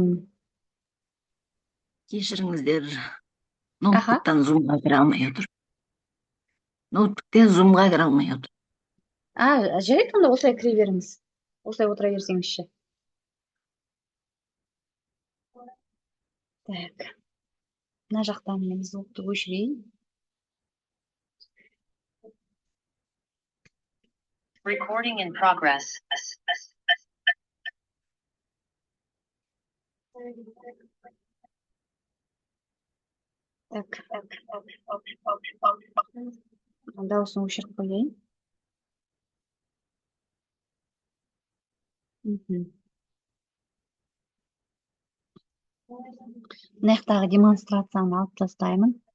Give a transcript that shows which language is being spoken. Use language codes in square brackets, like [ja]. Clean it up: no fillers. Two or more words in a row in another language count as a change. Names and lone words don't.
[kk] Кешіріңіздер, ноутбуктан зумға кіре алмай отыр. Ноутбуктен зумға кіре алмай отыр. Жарайды, онда осылай кіре беріңіз. Осылай отыра берсеңізші. [ru] Так. [kk] Мына жақтан мен звукты өшірейін. [en] Recording in progress. [ru] Так. [kk] Дауысын өшіріп қояйын. Мына жақтағы демонстрацияны алып тастаймын.